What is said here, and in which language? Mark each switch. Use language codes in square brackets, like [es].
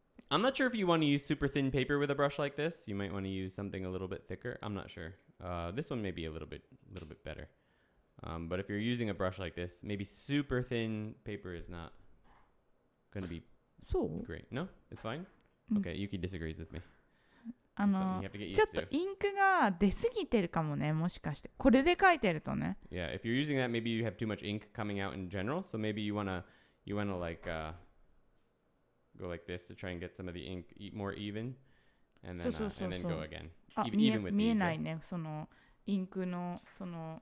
[en] I'm not sure if you want to use super thin paper with a brush like this. You might want to use something a little bit thicker. I'm not sure. This one may be a little bit better. But if you're using a brush like this, maybe super thin paper is not going to be great. No? It's fine? Okay, Yuki disagrees with me. [ja] ちょっとインクが出すぎてるかもね、もしかして。これで書いてるとね。 [en] Yeah, if you're using that, maybe you have too much ink coming out in general. So maybe you wanna like go like this to try and get some of the ink more even, and then go again. Even with these. [ja] 見えないね、そのインクのその。